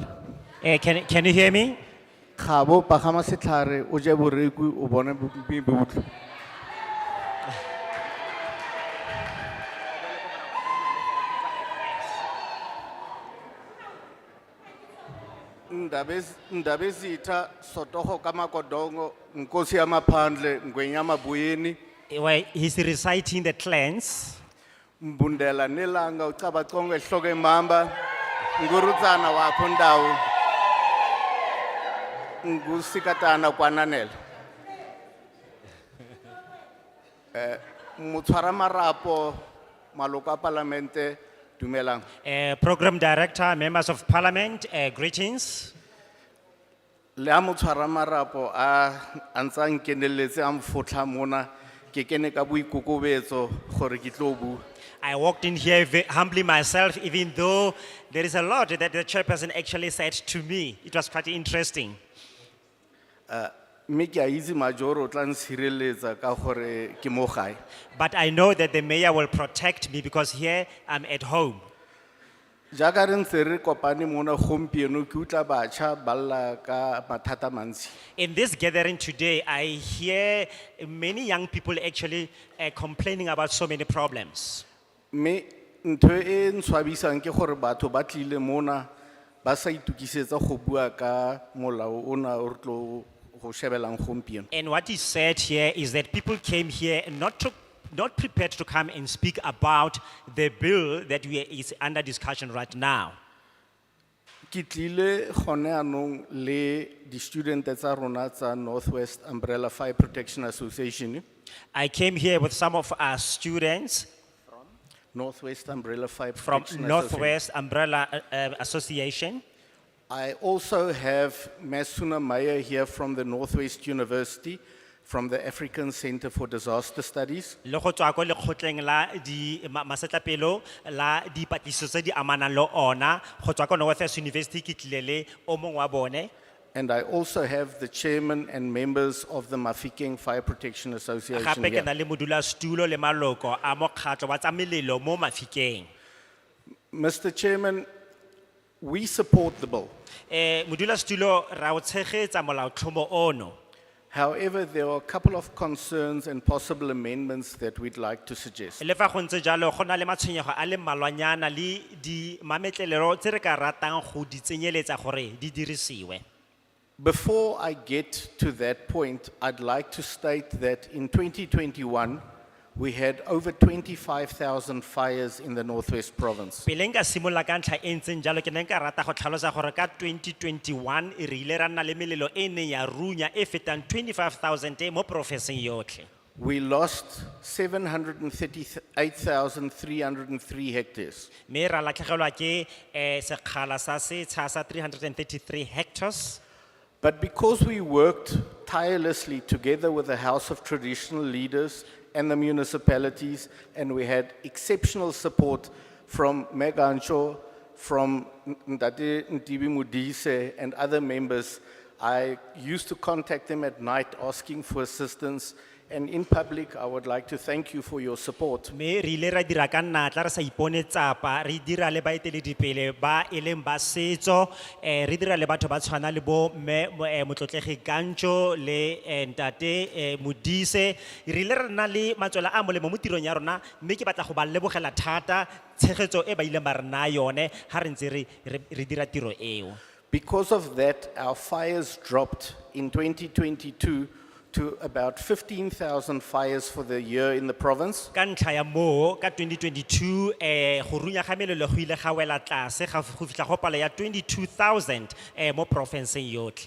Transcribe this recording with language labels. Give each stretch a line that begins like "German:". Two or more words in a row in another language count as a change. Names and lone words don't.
English: Can you hear me?
Tswana: khabo pagama setlhare o je boreku o bone botlo ndabe sitha sotoho kama kodongo nkosi yamaphandle ngwenya mabuyeni
English: Where he's reciting the clans.
Tswana: mbundela nelanga ucaba congo ehloko emamba ngurutsana wakho ndawo ngusikatana kwananela motshwara marapo maloko a parlamente dumelang
English: Program director, members of parliament, greetings.
Tswana: le a motshwara marapo a ntse a nkeneletse a mfotlha mona ke kene ka boikokobetso gore ke tlo bua
English: I walked in here humbly myself, even though there is a lot that the chairperson actually said to me. It was quite interesting.
Tswana: mme ke a itse majoro o tla ntshireletsa ka gore ke mo gae
English: But I know that the mayor will protect me because here I'm at home.
Tswana: jaaka re ntse re kopane mona gompieno ke utla batšha ba lla ka mathata mantsi
English: In this gathering today, I hear many young people actually complaining about so many problems.
Tswana: mme ntho e ntshwabisang ke gore batho ba tlile mona ba sa itukisetsa go bua ka molao ona o re tlo go shebelang gompieno
English: And what is said here is that people came here not prepared to come and speak about the bill that is under discussion right now.
Tswana: ke tlile gone anong le di-studente tsa rona tsa Northwest Umbrella Fire Protection Association
English: I came here with some of our students Northwest Umbrella Fire from Protection Association. Northwest Umbrella Association. I also have Masuna Meyer here from the Northwest University, from the African Center for Disaster Studies.
Tswana: Le go tswa ko lekgotleng la masetlapelo la dipatlisiso tse di amanang le ona go tswa ko Northwest University ke tlile le o mongwe wa bone.
English: And I also have the chairman and members of the Mahikeng Fire Protection Association
Tswana: Gape ke
English: here.
Tswana: na le modulasetulo le maloko a mokgatlho wa tsa melelo mo Mafikeng.
English: Mr. Chairman, we support the bill.
Tswana: Modulasetulo ra o tshegetsa molaotlhomo ono.
English: However, there are a couple of concerns and possible amendments that we'd like to suggest.
Tswana: Le fa go ntse jalo go na le matshwenyego a le mmalwanyana le di mametlelelo tse re ka ratang go di tsenyeletsa gore di dirisiwe.
English: Before I get to that point, I'd like to state that in 2021, we had over 25,000 fires in the Northwest Province.
Tswana: Pele nka simolola ka ntlha e ntseng jalo ke ne nka rata go tlhalosa gore ka 2021 re ile ra nna le melelo e neng ya runya e fetang 25,000 mo profenseng yotlhe.
English: We lost 738,303 hectares.
Tswana: Me ra latlhegelwa ke sekgala sa setsha sa 333 hectares.
English: But because we worked tirelessly together with the House of Traditional Leaders and the municipalities, and we had exceptional support from Megancho, from Ndate Ntibi Mudise and other members, I used to contact them at night asking for assistance And in public, I would like to thank you for your support.
Tswana: Me re ile ra dira ka natla re sa ipone tsapa re dira le baeteledipele ba e leng ba setso re dira le batho ba tshwana le bo mme motlotlegi Kantjo le ntate Modise re ile re na le matswela a molemo mo tirong ya rona mme ke batla go ba lebogela thata tshegetso e ba ile ba re na yone ha re ntse re dira tiro eo.
English: Because of that, our fires dropped in 2022 to about 15,000 fires for the year in the province.
Tswana: Ka ntlha ya moo ka 2022 go runya ga melelo go ile ga wela tlase ga go fitla go palo ya 22,000 mo provinceng yotlhe.